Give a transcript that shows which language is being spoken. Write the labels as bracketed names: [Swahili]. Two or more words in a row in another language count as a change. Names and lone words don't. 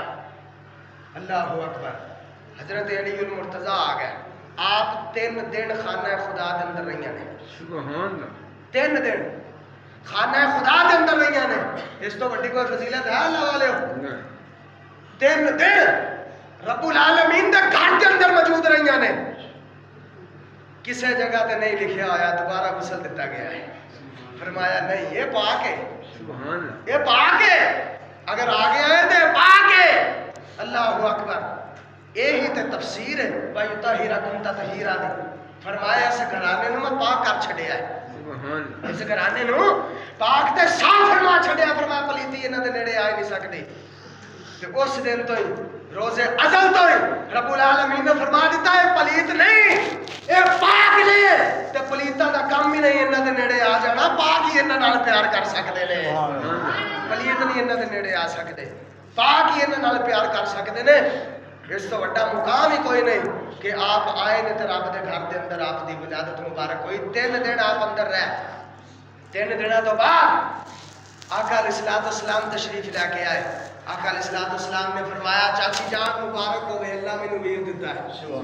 [Arabic] اللہ اکبر. [Punjabi] حضرت علی المرتضیٰ آ گئے. آپ 3 دن خانہ خدا دے اندر رہیاں نے. [Arabic] سبحان اللہ. [Punjabi] 3 دن خانہ خدا دے اندر رہیاں نے. اس تو بڑی کوئی فضیلت ہے اللہ والے ہو. 3 دن رب العالمین دے گھر دے اندر موجود رہیاں نے. کسے جگہ تے نہیں لکھیا ہویا دوبارہ غسل دیتا گیا ہے. [Urdu] فرمایا نہیں یہ پاک ہے. [Arabic] سبحان اللہ. [Urdu] یہ پاک ہے. اگر آ گیا ہے تو پاک ہے. [Arabic] اللہ اکبر. [Punjabi] یہی تے تفسیر ہے بھائی [Arabic] طاہرکم تطہیرا [Punjabi] دی. فرمایا اس گھرانے نوں میں پاک کر چھڈیا ہے. [Arabic] سبحان اللہ. [Punjabi] اس گھرانے نوں پاک تے صاف فرما چھڈیا. فرمایا پلیتی انہاں دے نیڑے آ نہیں سکدی. تے اس دن تو ہی روز ازل تو ہی رب العالمین نے فرما دیتا ہے پلیت نہیں اے پاک نے. تے پلیتاں دا کم ہی نہیں انہاں دے نیڑے آ جانا. پاک ہی انہاں نال پیار کر سکدے نے. پلیت نہیں انہاں دے نیڑے آ سکدے. پاک ہی انہاں نال پیار کر سکدے نے. اس تو بڑا مقام ہی کوئی نہیں کہ آپ آئے نے تو رب دے گھر دے اندر آپ دی ولادت مبارک ہوئی. 3 دن آپ اندر رہ. 3 دنوں تو بعد آقا علیہ الصلوۃ والسلام تشریف لے کے آئے. آقا علیہ الصلوۃ والسلام نے فرمایا چاچی جان مبارک ہوئے اللہ مینوں ویر دیتا ہے.